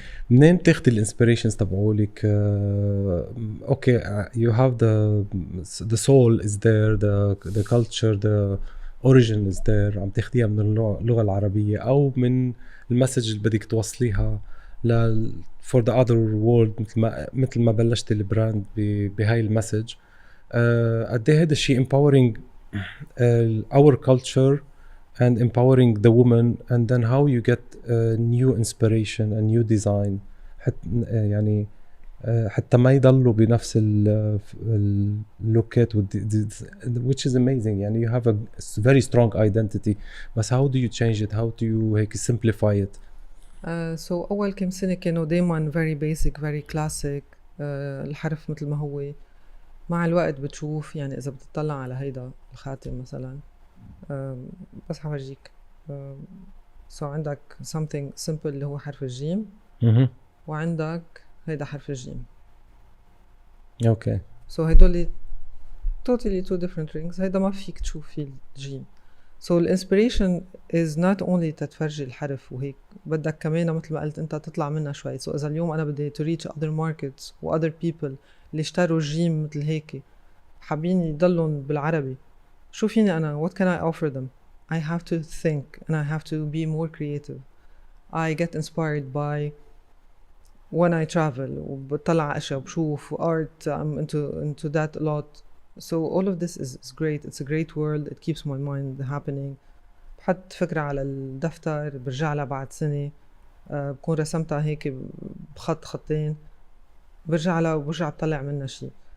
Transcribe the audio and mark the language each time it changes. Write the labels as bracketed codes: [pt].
[ar] منين بتاخدي الانسبيريشنز تبعولك؟ اوكي [en] you have the soul is there, the culture, the origin is there. [ar] عم تاخديها من اللغة العربية أو من المسج اللي بدك توصليها [en] for the other world [ar] مثل ما بلشت البراند بهاي المسج. قد ايه هذا الشيء [en] empowering our culture and empowering the woman, and then how you get new inspiration and new design [ar] يعني حتى ما يضلوا بنفس اللوكات [en] which is amazing. يعني you have a very strong identity, بس how do you change it, how do you هيك simplify it? [ar] So أول كم سنة كانوا دايماً [en] very basic very classic. [ar] الحرف مثل ما هو. مع الوقت بتشوف يعني إذا بتطلع على هيدا الخاتم مثلاً بس حورجيك. so عندك [en] something simple [ar] اللي هو حرف الجيم وعندك هيدا حرف الجيم. اوكي. [en] so هيدول totally two different rings. [ar] هيدا ما فيك تشوف فيه الجيم. so الانسبيريشن [en] is not only [ar] تتفرجي الحرف وهيك، بدك كمان مثل ما قلت انت تطلع منها شوي. so إذا اليوم أنا بدي [en] to reach other markets [ar] و other people اللي اشتروا الجيم مثل هيك حابين يضلون بالعربي، شو فيني أنا [en] what can I offer them? I have to think and I have to be more creative. I get inspired by when I travel [ar] وبطلع أشياء وبشوف [en] art. I'm into that a lot. so all of this is great. It's a great world. It keeps my mind happening. [ar] بحط فكرة على الدفتر برجع لها بعد سنة بكون رسمتها هيك بخط خطين برجع لها وبرجع بطلع منها شيء.